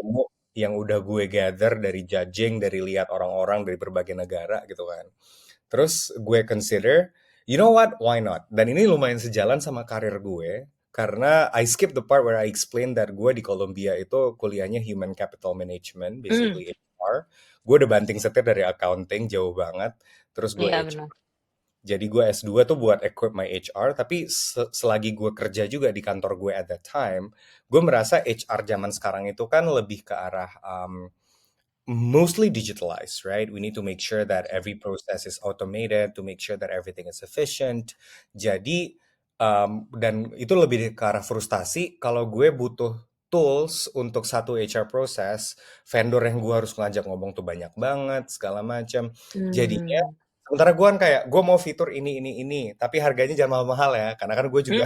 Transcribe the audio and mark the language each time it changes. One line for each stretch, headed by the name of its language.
Indonesian: ilmu yang udah gue gather dari judging, dari lihat orang-orang dari berbagai negara gitu kan. Terus gue
English: consider, you know what, why not?
Indonesian: Dan ini lumayan sejalan sama karir gue, karena
English: I skip the part where I explain that
Indonesian: gue di Columbia itu kuliahnya Human Capital Management, Mm.
English: basically HR.
Indonesian: Gue udah banting setir dari accounting, jauh banget. Terus gue Iya
English: HR.
Indonesian: benar. Jadi gue S2 tuh buat
English: equip my HR,
Indonesian: tapi selagi gue kerja juga di kantor gue
English: at that time,
Indonesian: gue merasa HR zaman sekarang itu kan lebih ke arah
English: mostly digitalized, right? We need to make sure that every process is automated, to make sure that everything is efficient.
Indonesian: Jadi, dan itu lebih ke arah frustasi kalau gue butuh tools untuk satu HR proses, vendor yang gue harus ngajak ngomong tuh banyak banget, segala macam. Jadinya, Hmm. sementara gue kan kayak, gue mau fitur ini, tapi harganya jangan mahal-mahal ya, karena kan gue juga